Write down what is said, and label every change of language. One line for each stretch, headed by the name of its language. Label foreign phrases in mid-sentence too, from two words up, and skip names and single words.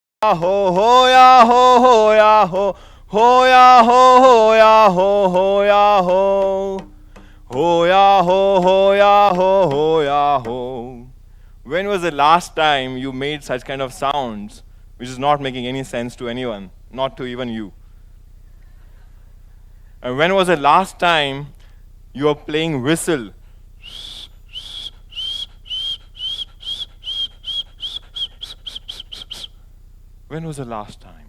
English: ho ho ya ho ya ho ya ho ya ho ya ho ya ho ya ho. When was the last time you made such kind of sounds which is not making any sense to anyone, not to even you? And when was the last time you were playing whistle? When was the last time?